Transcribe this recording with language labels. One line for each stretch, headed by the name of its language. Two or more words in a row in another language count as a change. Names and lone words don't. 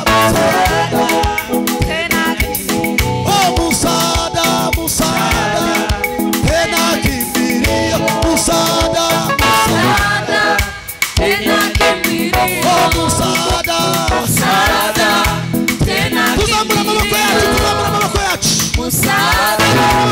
Swahili: Tena kimbilio. oh musada musada tena kimbilio musada Musada, tena kimbilio. oh musada Musada, tena
Kinyarwanda: tuzamura amaboko yacu
Swahili: kimbilio.
Kinyarwanda: tuzamura amaboko yacu
Swahili: Musada,